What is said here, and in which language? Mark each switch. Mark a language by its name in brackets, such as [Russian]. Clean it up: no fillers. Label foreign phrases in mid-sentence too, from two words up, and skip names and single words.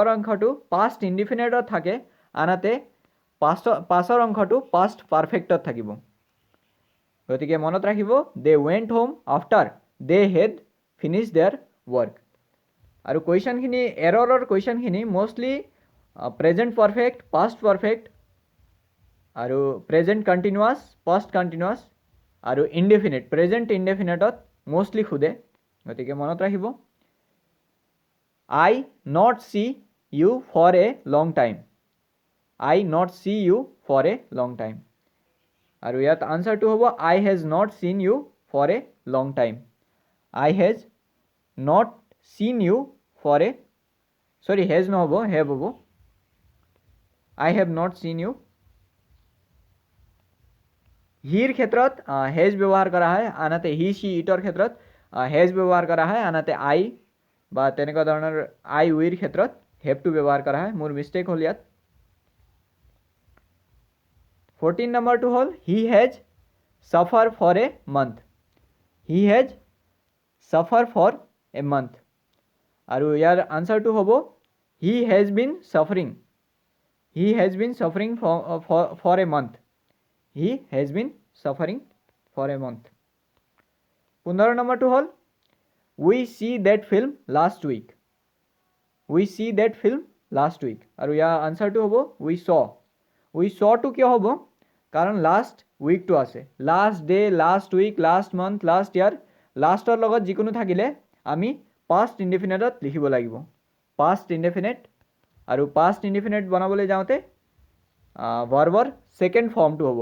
[Assamese] অংশটো [English] past indefinite [Assamese] থাকে আনহাতে পাছৰ অংশটো [English] past perfect [Assamese] থাকিব গতিকে মনত ৰাখিব [English] they went home after they had finish their work [Assamese] আৰু কুৱেশ্যনখিনি এৰৰৰ কুৱেশ্যনখিনি [English] mostly present perfect past perfect [Assamese] আৰু [English] present continuous past continuous [Assamese] আৰু [English] indefinite present indefinite mostly [Assamese] সোধে গতিকে মনত ৰাখিব [English] I not see you for a long time I not see you for a long time [Assamese] আৰু ইয়াত আনসাৰটো হ'ব [English] I has not seen you for a long time I has not seen you for a sorry has নহ'ব have হ'ব I have not seen you [Assamese] হিৰ ক্ষেত্ৰত হেজ ব্যৱহাৰ কৰা হয় আনহাতে [English] he she it [Assamese] ক্ষেত্ৰত হেজ ব্যৱহাৰ কৰা হয় আনহাতে আই বা তেনেকুৱা ধৰণৰ [English] I we [Assamese] ক্ষেত্ৰত হেভটো ব্যৱহাৰ কৰা হয় মোৰ মিষ্টেক হ'ল ইয়াত 14 নম্বৰটো হ'ল [English] he has suffer for a month he has suffer for a month [Assamese] আৰু ইয়াৰ আনসাৰটো হ'ব [English] he has been suffering for a month he has been suffering for a month [Assamese] 15 নম্বৰটো হ'ল [English] We see that film last week. We see that film last week. [Assamese] আৰু ইয়াৰ আনসাৰটো হ'ব [English] we saw. We saw [Assamese] টো কিয় হ'ব কাৰণ [English] last week [Assamese] আছে [English] last day last week last month last year [Assamese] লাষ্টৰ লগত যিকোনো থাকিলে আমি [English] past indefinite [Assamese] লিখিব লাগিব [English] past indefinite [Assamese] আৰু [English] past indefinite [Assamese] বনাবলৈ যাওঁতে [English] verb second form [Assamese] হ'ব